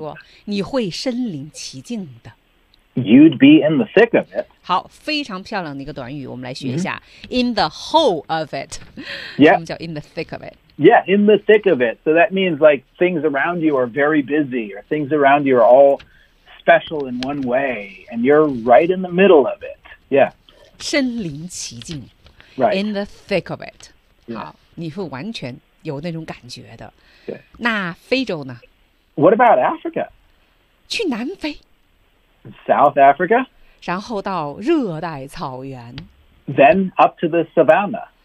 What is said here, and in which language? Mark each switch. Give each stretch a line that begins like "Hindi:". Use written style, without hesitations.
Chinese: 被如此多的自然环抱着，置身于大自然的怀抱是什么感觉？马克说：“你会身临其境的。”
English: You'd be in the thick of it.
Chinese: 好，非常漂亮的一个短语，我们来学一下。
English: In the whole of it. Yeah.
Chinese: 我们叫
English: in the thick of it. Yeah, in the thick of it. So that means like things around you are very busy, or things around you are all special in one way, and you're right in the middle of it. Yeah.
Chinese: 身临其境。
English: Right. In the thick of it. Yeah.
Chinese: 好，你会完全有那种感觉的。那非洲呢？
English: What about Africa?
Chinese: 去南非。
English: South Africa.
Chinese: 然后到热带草原。
English: Then up to the savannah.